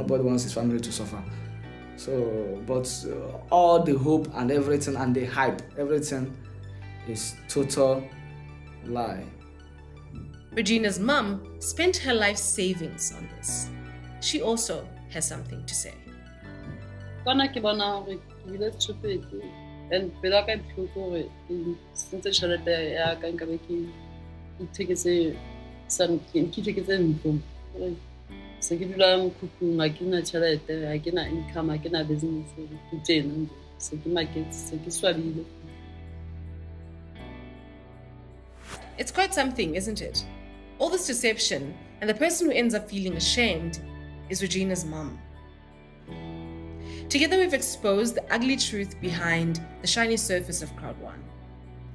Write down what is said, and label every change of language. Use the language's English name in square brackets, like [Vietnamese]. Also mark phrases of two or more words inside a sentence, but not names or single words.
[English] Nobody wants his family to suffer. So, but all the hope and everything and the hype, everything is total lie. Regina's mum spent her life savings on this. She also has something to say. [Northern Sotho] And pela ka iphuko gore sentse tšhelete ya ka nka be ke itheketse ntlo se ke dula mokhukhung ga ke na tšhelete ga ke na income ga ke na business ke tsena se ke market se ke swabile. [English] It's quite something, isn't it? All this deception, and the person who ends up feeling ashamed is Regina's mum. Together we've exposed the ugly truth behind the shiny surface of Crowd1.